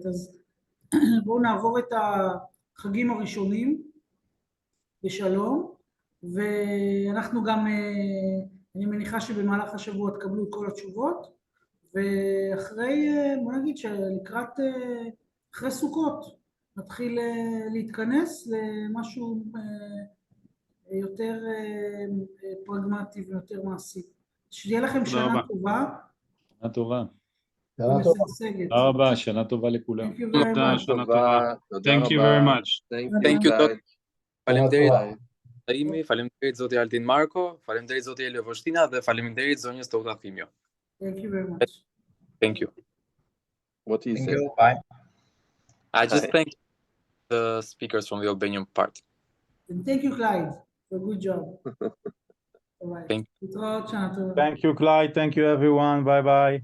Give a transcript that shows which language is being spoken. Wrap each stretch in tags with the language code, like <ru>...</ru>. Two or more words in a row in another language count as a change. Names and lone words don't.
<he>אז בואו נעבור את החגים הראשונים בשלום, ואנחנו גם, אני מניחה שבמהלך השבוע תקבלו את כל התשובות, ואחרי, בוא נגיד שלקראת, אחרי סוכות, נתחיל להתכנס למשהו יותר פרגמטי ויותר מעשי. שתהיה לכם שנה טובה. שנה טובה. ומשגשגת. תודה רבה, שנה טובה לכולם. תודה, שנה טובה.</he> <en>Thank you very much. Thank you, Doc.</en> <sq>Faleminderit zoti Altin Marko, faleminderit zoti Elio Vostina dhe faleminderit zonjës Tota Thimjo.</sq> <en>Thank you very much. Thank you. What do you say? Bye. I just thank the speakers from the Albanian part. And thank you, Clyde, for a good job. Thank you. Thank you, Clyde. Thank you, everyone. Bye-bye.</en>